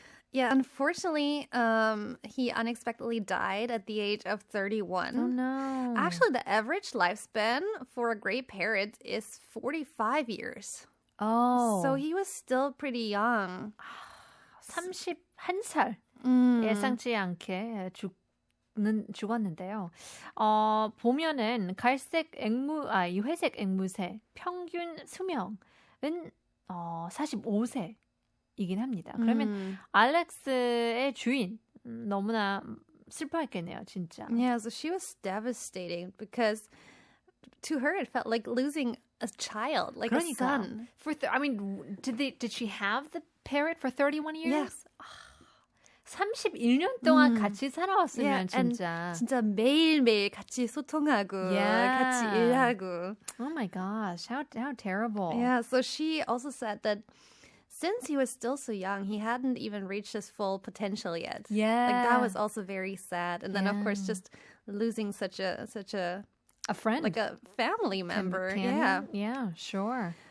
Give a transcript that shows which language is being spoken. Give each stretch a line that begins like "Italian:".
English: Yeah, unfortunately, he unexpectedly died at the age of 31. Oh, no. Actually, the average lifespan for a gray parrot is 45 years. Oh. So he was still pretty young.
Korean: 31살. 예상치 않게 죽었는데요. 보면은 이 회색 앵무새 평균 수명은 45세이긴 합니다. 그러면 알렉스의 주인 너무나 슬퍼했겠네요, 진짜.
English: Yeah, so she was devastating because to her it felt like losing a child, like a son. Did she have the parrot for 31 years? Yeah.
Korean: 31년 동안 같이 살아왔으면
English: Yeah,
Korean: 진짜.
English: and
Korean: 진짜 매일매일 같이 소통하고 같이 일하고.
English: Oh my gosh, how terrible. Yeah, so she also said that since he was still so young, he hadn't even reached his full potential yet. Yeah. Like that was also very sad. And then of course just losing such a friend. like a family member. Yeah, sure.